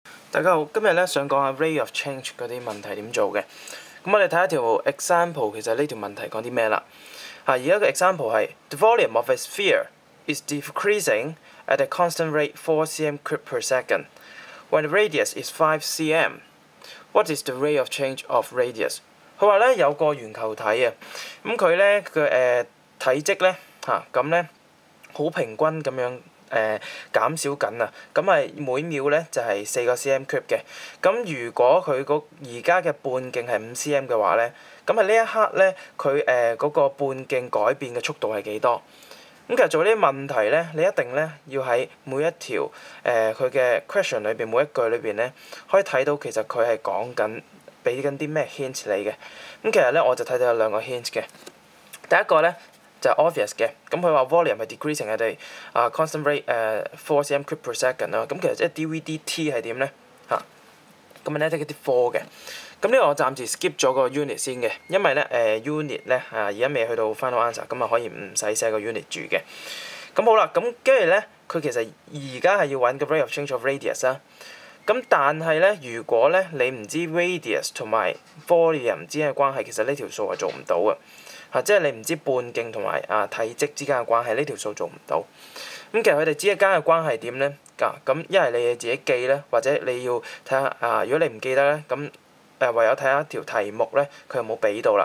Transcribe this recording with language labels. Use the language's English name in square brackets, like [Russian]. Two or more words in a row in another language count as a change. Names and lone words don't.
[Cantonese] 大家好，今日咧想講下 [English] rate of change [Cantonese] 嗰啲問題點做嘅。咁我哋睇一條 example，其實呢條問題講啲咩啦？而家個 example 係 [English] The volume of a sphere is decreasing at a constant rate 4 cm cube per second. When the radius is 5 cm, what is the rate of change of radius？ [Cantonese] 佢話咧有個圓球體啊，咁佢咧嘅體積咧咁咧好平均咁樣。減少緊啊，咁係每秒咧就係4個 [English] cm cube [Cantonese] 嘅。咁如果佢而家嘅半徑係5 cm 嘅話咧，咁喺呢一刻咧佢嗰個半徑改變嘅速度係幾多？咁其實做呢啲問題咧，你一定咧要喺每一條佢嘅 question 裏邊每一句裏邊咧，可以睇到其實佢係講緊俾緊啲咩 hint 你嘅。咁其實咧我就睇到有兩個 hint 嘅。第一個咧就係 obvious 嘅，咁佢話 volume 係 [English] decreasing at a constant rate 4 cm cube per second [Cantonese] 啦，咁其實即係 dVdt 係點咧咁咧即係啲 4嘅，咁呢個我暫時 skip 咗個 unit 先嘅，因為咧unit 咧而家未去到 [English] final answer， [Cantonese] 咁啊可以唔使寫個 unit 住嘅。咁好啦，咁跟住咧佢其實而家係要揾個 [English] rate of change of radius [Cantonese] 啦。咁但係咧，如果咧你唔知 radius 同埋 volume 之間嘅關係，其實呢條數係做唔到嘅。即係你唔知半徑同埋體積之間嘅關係，呢條數做唔到。咁其實佢哋之間嘅關係點咧？咁一係你自己記咧，或者你要睇下如果你唔記得咧，咁唯有睇下條題目咧，佢有冇俾到啦。